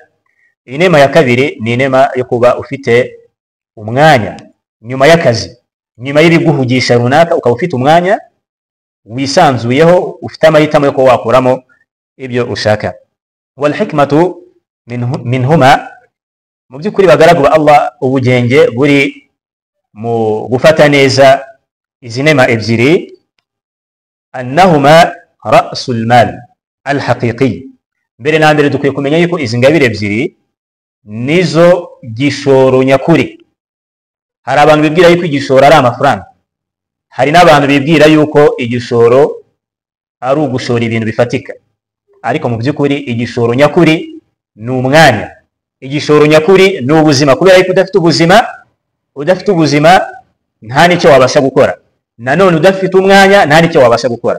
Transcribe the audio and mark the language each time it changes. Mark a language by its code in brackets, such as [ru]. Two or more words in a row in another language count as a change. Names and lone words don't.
[rw] Inema ya kabiri ni inema yo kuba ufite umwanya nyuma y'akazi, nyuma y'ibiguhugisha runaka, ukaba ufite umwanya wisanzuyeho, ufite amahitamo yo kuba wakuramo ibyo ushaka. [ar] والحكمة منهما, [rw] mu by'ukuri bagaragu ba Allah, ubugenge buri mu gufata neza izi nema ebyiri, [ar] أنهما رأس المال الحقيقي. [rw] Mbere na mbere dukwiye kumenya yuko izi ngabire ebyiri nizo gishoro nyakuri. Hari abantu bibwira yuko igishoro ari amafaranga, hari n'abantu bibwira yuko igishoro ari ugushora ibintu bifatika, ariko mu by'ukuri igishoro nyakuri ni umwanya, igishoro nyakuri ni ubuzima, kubera yuko udafite ubuzima nta n'icyo wabasha gukora, nanone udafite umwanya nta n'icyo wabasha gukora.